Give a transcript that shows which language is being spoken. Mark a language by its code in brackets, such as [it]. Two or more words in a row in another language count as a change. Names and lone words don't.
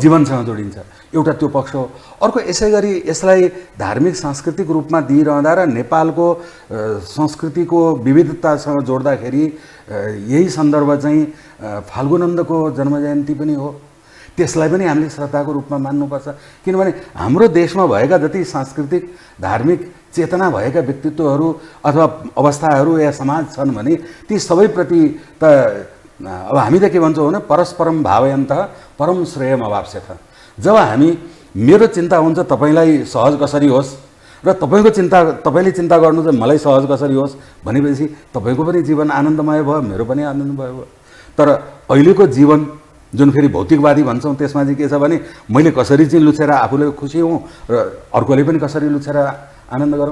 [ne] जीवनसँग जोडिन्छ, एउटा त्यो पक्ष हो। अर्को यसै गरी यसलाई धार्मिक सांस्कृतिक रूपमा दिइरहँदा र नेपालको संस्कृतिको विविधतासँग जोड्दाखेरि यही सन्दर्भ चाहिँ फाल्गुनन्दको जन्म जयन्ती पनि हो। त्यसलाई पनि हामीले श्रद्धाको रूपमा मान्नुपर्छ, किनभने हाम्रो देशमा भएका जति सांस्कृतिक धार्मिक चेतना भएका व्यक्तित्वहरू अथवा अवस्थाहरू या समाज छन् भने ती सबैप्रति त अब हामी त के भन्छौँ भने [sa] परस्परम भावयन्त परम श्रेयम अवाप्स्यथ। [ne] जब हामी मेरो चिन्ता हुन्छ तपाईँलाई सहज कसरी होस् र तपाईँले चिन्ता गर्नु चाहिँ मलाई सहज कसरी होस् भनेपछि तपाईँको पनि जीवन आनन्दमय भयो, मेरो पनि आनन्दमय भयो। तर अहिलेको जीवन जुन फेरि भौतिकवादी भन्छौँ त्यसमा चाहिँ के छ भने मैले कसरी चाहिँ लुछेर आफूले खुसी हौँ र अर्कोले पनि कसरी लुछेर आनन्द गरौँ,